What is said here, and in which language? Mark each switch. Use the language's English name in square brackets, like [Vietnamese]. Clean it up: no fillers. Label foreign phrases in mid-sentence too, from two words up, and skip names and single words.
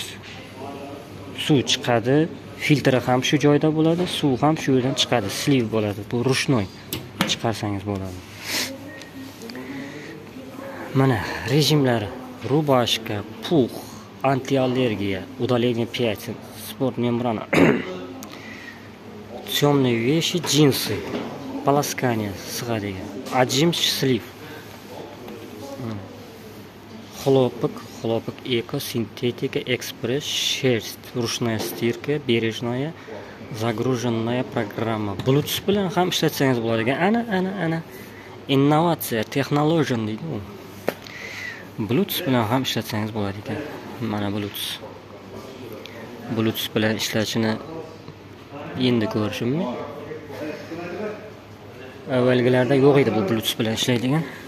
[Uzbek] Suv chiqadi, filtri ham shu joyda bo'ladi, suv ham shu yerdan chiqadi, sleeve bo'ladi. Bu rushnoy chiqarsangiz bo'ladi. Mana rejimlari: [Russian] рубашка, пух, антиаллергия, удаление пятен, спорт мембрана, темные вещи, джинсы, полоскание sig'adigan. [Uzbek] Ajim sleeve. [Russian] Хлопок эко, синтетика, экспресс, шерсть, ручная стирка, бережная, загруженная программа. [Uzbek] Bluetooth bilan ham ishlatsangiz bo'ladigan. Ana. Innovatsiya, texnologiya deydi u. Bluetooth bilan ham ishlatsangiz bo'ladi ekan. Mana Bluetooth bilan ishlashini endi ko'rishimmi? Avvalgilarda yo'q edi bu Bluetooth bilan ishlaydigan.